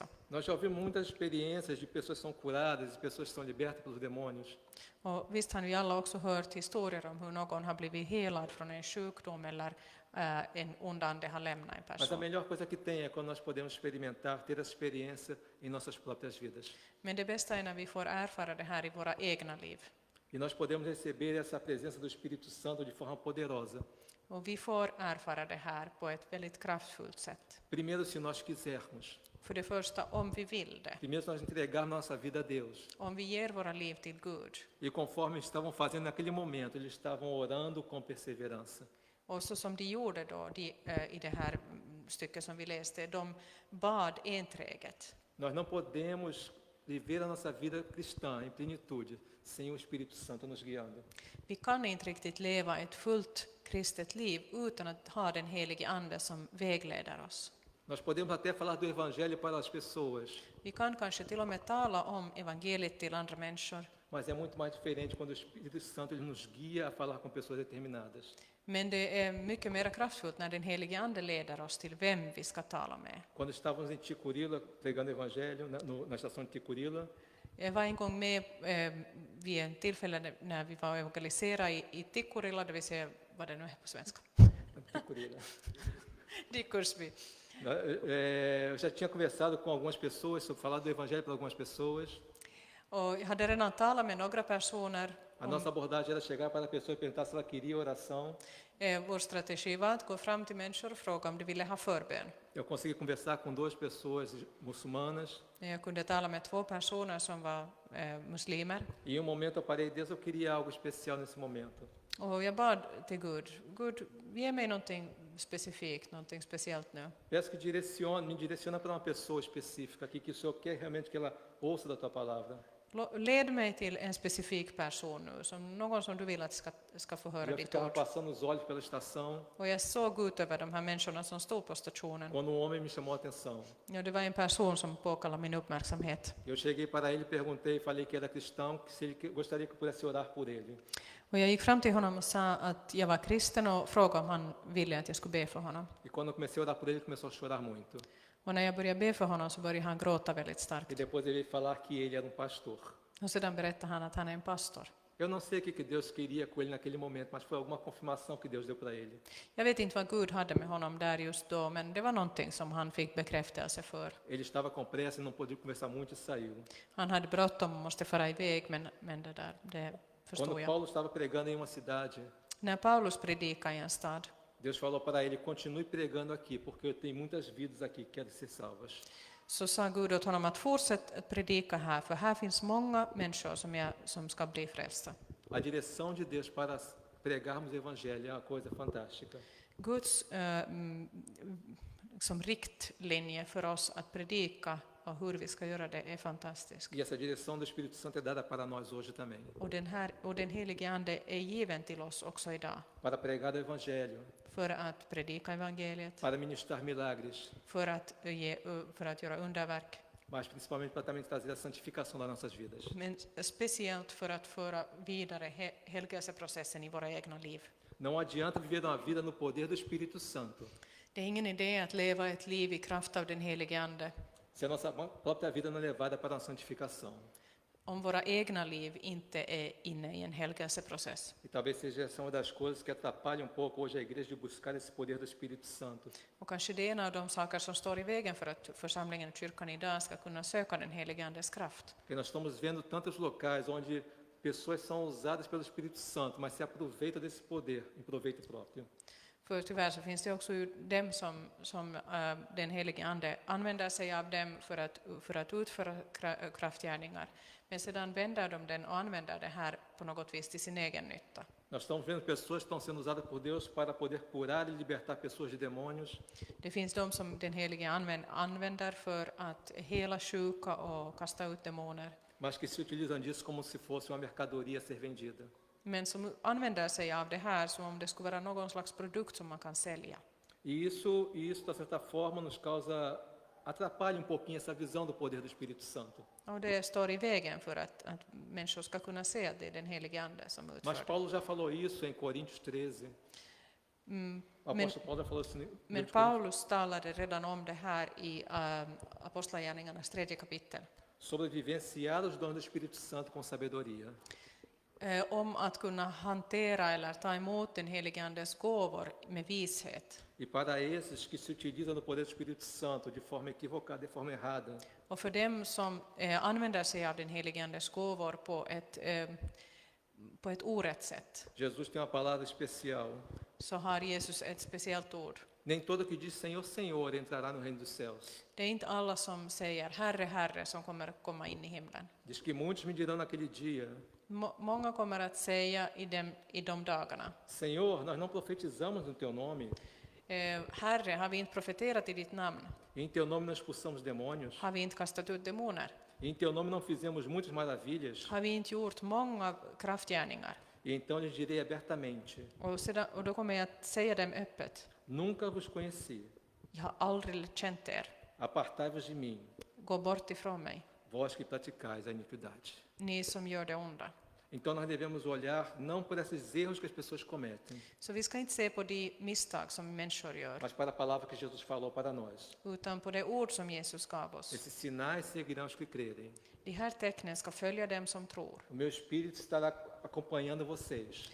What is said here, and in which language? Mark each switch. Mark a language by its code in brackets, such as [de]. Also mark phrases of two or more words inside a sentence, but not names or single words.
[pt] Nós já ouvimos muitas experiências de pessoas que são curadas, de pessoas que são libertas pelos demônios. [sv] Och visst har vi alla också hört historier om hur någon har blivit helad från en sjukdom eller en ond ande har lämnat en [pt] Mas a [sv] person. [pt] melhor coisa que tem é quando nós podemos experimentar, ter essa experiência em nossas próprias vidas. [sv] Men det bästa är när vi får erfara det här i våra egna liv. [pt] E nós podemos receber essa presença do Espírito Santo de forma poderosa. [sv] Och vi får erfara det här på ett väldigt kraftfullt sätt. [pt] Primeiro, se nós quisermos. [sv] För det första, om vi vill det. [pt] Primeiro, se nós entregarmos nossa vida a Deus. [sv] Om vi ger våra liv till Gud. [pt] E conforme estavam fazendo naquele momento, eles estavam orando com perseverança. [sv] Och så som de gjorde då i det här stycket som vi läste, de bad enträget. [pt] Nós não podemos viver a nossa vida cristã em plenitude sem o Espírito Santo nos guiando. [sv] Vi kan inte riktigt leva ett fullt kristet liv utan att ha den helige ande som vägleder oss. [pt] Nós podemos até falar do Evangelho para as pessoas, [sv] Vi kan kanske till och med tala om evangeliet till andra människor, [pt] mas é muito mais diferente quando o Espírito Santo ele nos guia a falar com pessoas determinadas. [sv] men det är mycket mer kraftfullt när den helige ande leder oss till vem vi ska tala med. [pt] Quando estávamos em Ticurila, pregando o Evangelho, na estação de Ticurila, [sv] Jag var en gång med vid en tillfälle när vi var evangeliserade i Tikkurila, det vill säga vad det nu är på svenska. [pt] Ticurila. [sv] Dikursby. [pt] Eu já tinha conversado com algumas pessoas, sobre falar do Evangelho para algumas pessoas. [sv] Och jag hade redan talat med några personer. [pt] A nossa abordagem era chegar para a pessoa e perguntar se ela queria oração. [sv] Vår strategi var att gå fram till människor och fråga om de ville ha förbön. [pt] Eu consegui conversar com 2 pessoas muçulmanas. [sv] Jag kunde tala med 2 personer som var muslimer. [pt] E em um momento eu parei, Deus, eu queria algo especial nesse momento. [sv] Och jag bad till Gud, ge mig någonting specifikt, någonting speciellt nu. [pt] Peço que me direciona para uma pessoa específica aqui, que o Senhor quer realmente que ela ouça da Tua palavra. [sv] Led mig till en specifik person nu, som någon som du vill att ska få höra [pt] Eu [sv] ditt [pt] ficava [sv] ord. [pt] passando os olhos pela estação, [sv] Och jag såg ut över de här människorna som stod på stationen. [pt] quando um homem me chamou a atenção. [sv] Ja, det var en person som påkallade min uppmärksamhet. [pt] Eu cheguei para ele, perguntei, falei que era cristão, que se ele gostaria que eu pudesse orar por ele. [sv] Och jag gick fram till honom och sa att jag var kristen och frågade om han ville att jag skulle be för honom. [pt] E quando eu comecei a orar por ele, ele começou a chorar muito. [sv] Och när jag började be för honom så började han gråta väldigt starkt. [pt] E depois ele veio falar que ele era um pastor. [sv] Och sedan berättade han att han är en pastor. [pt] Eu não sei o que Deus queria com ele naquele momento, mas foi alguma confirmação que Deus deu para ele. [sv] Jag vet inte vad Gud hade med honom där just då, men det var någonting som han fick bekräftelse för. [pt] Ele estava com pressa e não podia conversar muito e saiu. [sv] Han hade bråttom och måste fara iväg, men det förstod [pt] Quando [sv] jag. [pt] Paulo estava pregando em uma cidade, [sv] När Paulus predikade i en stad, [pt] Deus falou para ele, continue pregando aqui, porque eu tenho muitas vidas aqui que querem ser salvas. [sv] så sa Gud åt honom att fortsätta att predika här, för här finns många människor som ska bli frälsta. [pt] A direção de Deus para pregarmos o evangelho é uma coisa fantástica. [sv] Guds som riktlinje för oss att predika och hur vi ska göra det är fantastisk. [pt] E essa direção do Espírito Santo é dada para nós hoje também. [sv] Och den helige ande är given till oss också idag. [pt] Para pregar o evangelho, [sv] För att predika evangeliet, [pt] para ministrar milagres, [sv] för att göra underverk, [pt] mas principalmente para também trazer a santificação das nossas vidas. [sv] men speciellt för att föra vidare helgelseprocessen i våra egna liv. [pt] Não adianta viver uma vida no poder do Espírito Santo, [sv] Det är ingen idé att leva ett liv i kraft av den helige ande [pt] se a nossa própria vida não é levada para a santificação. [sv] om våra egna liv inte är inne i en helgelseprocess. [pt] E talvez seja essa uma das coisas que atrapalha um pouco hoje a igreja de buscar esse poder do Espírito Santo. [sv] Och kanske det är en av de saker som står i vägen för att församlingen och kyrkan idag ska kunna söka den helige andes kraft. [pt] Porque nós estamos vendo tantos locais onde pessoas são usadas pelo Espírito Santo, mas se aproveitam desse poder em proveito próprio. [sv] För tyvärr så finns det också ju dem som den helige ande använder sig av dem för att utföra kraftgärningar. Men sedan vänder de den och använder det här på något vis till sin egen nytta. [pt] Nós estamos vendo pessoas que estão sendo usadas por Deus para poder curar e libertar pessoas de demônios. [sv] Det finns de som den helige använder för att hela sjuka och kasta ut demoner. [pt] Mas que se utilizam disso como se fosse uma mercadoria a ser vendida. [sv] Men som använder sig av det här som om det skulle vara någon slags produkt som man kan sälja. [pt] E isso de certa forma, nos causa, atrapalha pouquinho essa visão do poder do Espírito Santo. [sv] Och det står i vägen för att människor ska kunna se att det är den helige ande som utför [pt] Mas [sv] det. [pt] Paulo já falou isso em Coríntios 13. O apóstolo Paulo já falou isso em [sv] Men Paulus talade redan om det här i Apostlagärningarnas 3:e kapitel. [pt] sobre vivenciar os dons do Espírito Santo com sabedoria. [sv] Om att kunna hantera eller ta emot den helige andes gåvor med vishet. [pt] E para esses que se utilizam do poder do Espírito Santo de forma equivocada, de forma errada, [sv] Och för dem som använder sig av den helige andes gåvor på ett orätt sätt, [pt] Jesus tem uma palavra especial. [sv] så har Jesus ett speciellt ord. [pt] Nem todo que diz Senhor, Senhor entrará no reino dos céus. [sv] Det är inte alla som säger Herre, Herre som kommer att komma in i himlen. [pt] Diz que muitos me dirão naquele dia: [sv] Många kommer att säga i de dagarna, [pt] Senhor, nós não profetizamos no teu nome, [sv] Herre, har vi inte profeterat i ditt namn? [pt] e em teu nome não expulsamos demônios, [sv] Har vi inte kastat ut demoner? [pt] e em teu nome não fizemos muitas maravilhas. [sv] Har vi inte gjort många kraftgärningar? [pt] E então lhes direi abertamente: [sv] Och då kommer jag att säga dem öppet. [pt] Nunca vos conheci. [sv] Jag har aldrig känt er. [pt] Apartai-vos de mim, [sv] Gå bort ifrån mig, [pt] vós que praticais a iniquidade. [sv] ni som gör det onda. [pt] Então nós devemos olhar não por esses erros que as pessoas cometem, [sv] Så vi ska inte se på de misstag som människor gör, [pt] mas para a palavra que Jesus falou para nós. [sv] utan på det ord som Jesus gav oss. [pt] Esses sinais seguirão os que crerem. [sv] De här tecknen ska följa dem som tror. [pt] O meu Espírito estará acompanhando vocês.